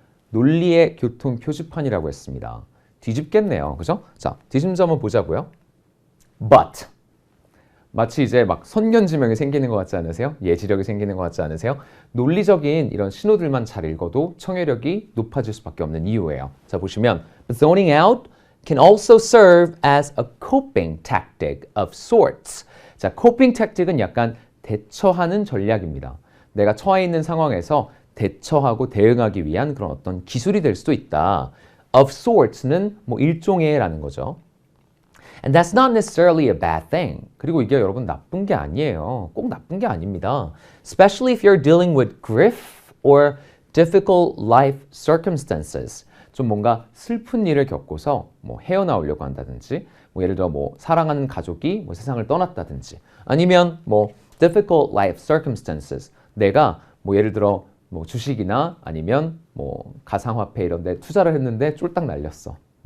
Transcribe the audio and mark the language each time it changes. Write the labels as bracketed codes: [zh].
[ko] 논리의 교통 표지판이라고 했습니다. 뒤집겠네요. 그죠? 자, 뒤집자 한번 보자고요. [en] But. [ko] 마치 이제 막 선견지명이 생기는 것 같지 않으세요? 예지력이 생기는 것 같지 않으세요? 논리적인 이런 신호들만 잘 읽어도 청해력이 높아질 수밖에 없는 이유예요. 자, 보시면 [en] But zoning out can also serve as a coping tactic of sorts. [ko] 자, coping tactic은 약간 대처하는 전략입니다. 내가 처해 있는 상황에서 대처하고 대응하기 위한 그런 어떤 기술이 될 수도 있다. Of sorts는 뭐 일종의라는 거죠. [en] And that's not necessarily a bad thing. [ko] 그리고 이게 여러분 나쁜 게 아니에요. 꼭 나쁜 게 아닙니다. [en] Especially if you're dealing with grief or difficult life circumstances. [ko] 좀 뭔가 슬픈 일을 겪고서 뭐 헤어나오려고 한다든지, 뭐 예를 들어 뭐 사랑하는 가족이 뭐 세상을 떠났다든지, 아니면 뭐 [en] difficult life circumstances. [ko] 내가 뭐 예를 들어 뭐 주식이나 아니면 뭐 가상화폐 이런 데 투자를 했는데 쫄딱 날렸어.